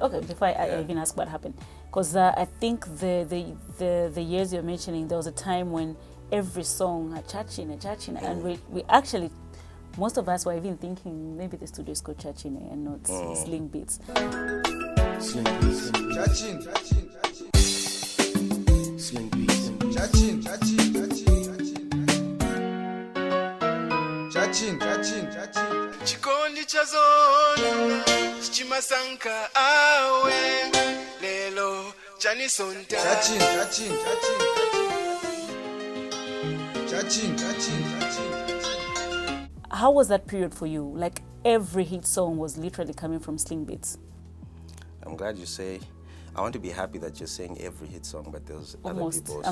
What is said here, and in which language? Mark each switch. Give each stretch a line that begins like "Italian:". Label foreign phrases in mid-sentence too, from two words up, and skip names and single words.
English: Okay, before I even ask what happened, because I think the years you're mentioning, there was a time when every song had Chachine, and we actually, most of us were even thinking maybe the studio is called Chachine and not Sling Beats. Sling Beats. Chachine. Sling Beats. Chachine.
Nyanja: Chikondi chazona chimasanka awe lelo chanisonta Chachine.
English: How was that period for you? Like every hit song was literally coming from Sling Beats. I'm glad you say. I want to be happy that you're saying every hit song, but there's other people also.